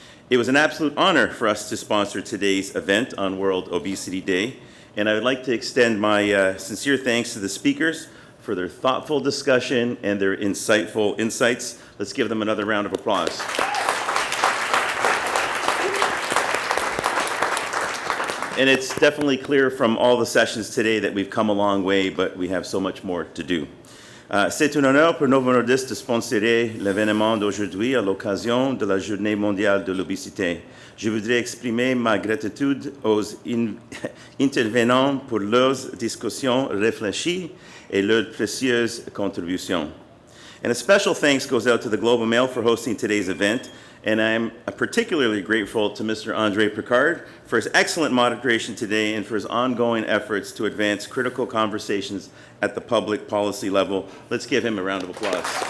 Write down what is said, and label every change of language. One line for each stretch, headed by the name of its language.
English: It was an absolute honor for us to sponsor today's event on World Obesity Day, and I would like to extend my sincere thanks to the speakers for their thoughtful discussion and their insightful insights. Let's give them another round of applause. And it's definitely clear from all the sessions today that we've come a long way, but we have so much more to do.
French: C'est un honneur pour Novo Nordisk de sponsorer l'événement d'aujourd'hui à l'occasion de la Journée mondiale de l'obésité. Je voudrais exprimer ma gratitude aux intervenants pour leurs discussions réfléchies et leurs précieuses contributions.
English: And a special thanks goes out to the Globe and Mail for hosting today's event, and I'm particularly grateful to Mr. Andre Picard for his excellent moderation today and for his ongoing efforts to advance critical conversations at the public policy level. Let's give him a round of applause.